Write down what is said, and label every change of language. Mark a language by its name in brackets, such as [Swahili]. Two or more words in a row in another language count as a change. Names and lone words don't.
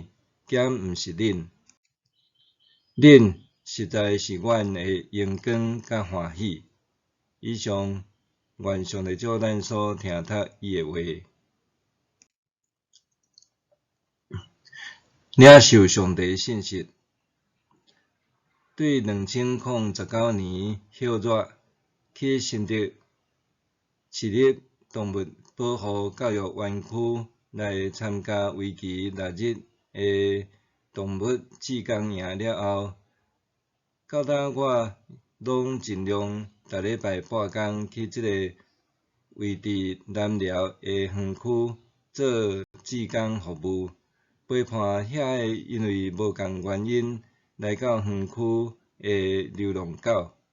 [Min Nan Chinese] 减毋是恁。恁实在是阮的荣光甲欢喜。以上，愿上帝祝咱所听读伊的话。领受上帝的信息。对2019年6月去新竹市立动物保护教育园区来参加为期6日的动物志工营了后，到今我拢尽量逐礼拜半工去即个位伫南寮的园区做志工服务，陪伴遐个因为无共原因来到园区的流浪狗。